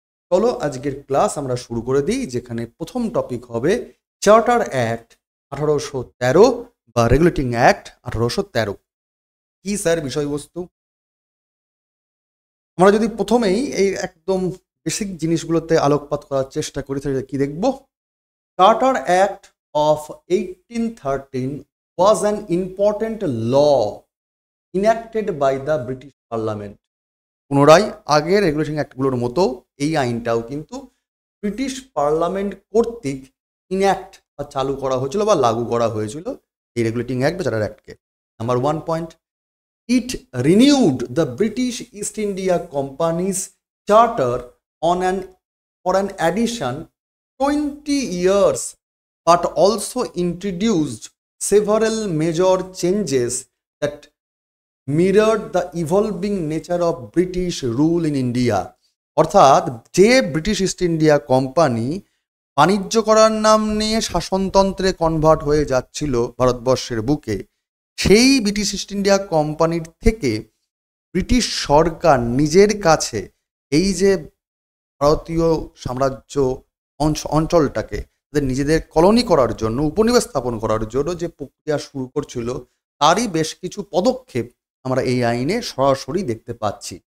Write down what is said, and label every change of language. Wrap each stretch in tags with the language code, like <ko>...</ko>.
<bn>চলো আজকের ক্লাস আমরা শুরু করে দিই, যেখানে প্রথম টপিক হবে চার্টার অ্যাক্ট 1813 বা রেগুলেটিং অ্যাক্ট 1813। কি স্যার বিষয়বস্তু? আমরা যদি প্রথমেই এই একদম বেসিক জিনিসগুলোতে আলোকপাত করার চেষ্টা করি তাহলে কি দেখব?</bn> <en>Charter act of 1813 was an important law enacted by the British Parliament.</en> <bn>পুনরায় আগের রেগুলেশন অ্যাক্টগুলোর মতো এই আইনটাও কিন্তু ব্রিটিশ পার্লামেন্ট কর্তৃক ইনঅ্যাক্ট বা চালু করা হয়েছিল বা লাগু করা হয়েছিল এই রেগুলেটিং অ্যাক্ট বা charter অ্যাক্টকে।</bn> <en>Number 1 point, it renewed the British East India Company's charter for an addition 20 years, but also introduced several major changes that mirrored the evolving nature of British rule in India.</en> <bn>অর্থাৎ যে British east India company বাণিজ্য করার নাম নিয়ে শাসনতন্ত্রে convert হয়ে যাচ্ছিল ভারতবর্ষের বুকে, সেই ব্রিটিশ ইস্ট ইন্ডিয়া কোম্পানির থেকে ব্রিটিশ সরকার নিজের কাছে এই যে ভারতীয় সাম্রাজ্য অঞ্চলটাকে নিজেদের কলোনি করার জন্য, উপনিবেশ স্থাপন করার জন্য যে প্রক্রিয়া শুরু করছিল, তারই বেশ কিছু পদক্ষেপ আমরা এই আইনে সরাসরি দেখতে পাচ্ছি।</bn>